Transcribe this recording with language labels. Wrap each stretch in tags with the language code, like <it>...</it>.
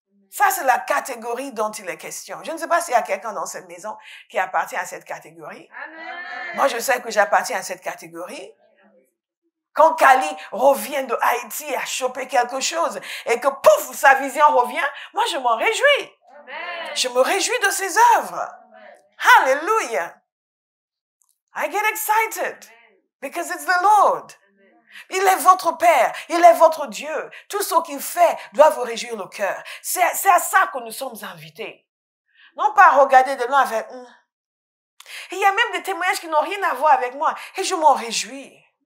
<fr>Ça, c'est la catégorie dont il est question. Je ne sais pas s'il y a quelqu'un dans cette maison qui appartient à cette catégorie. Amen. Moi, je sais que j'appartiens à cette catégorie. Quand Kali revient de Haïti à choper quelque chose et que pouf, sa vision revient, moi je m'en réjouis. Amen. Je me réjouis de ses œuvres. Hallelujah.</fr> <en>I get excited because it's the Lord.</en> <fr>Il est votre Père, il est votre Dieu. Tout ce qu'il fait doit vous réjouir le cœur. C'est à ça que nous sommes invités. Non pas regarder de loin avec... Il y a même des témoignages qui n'ont rien à voir avec moi et je m'en réjouis.</fr>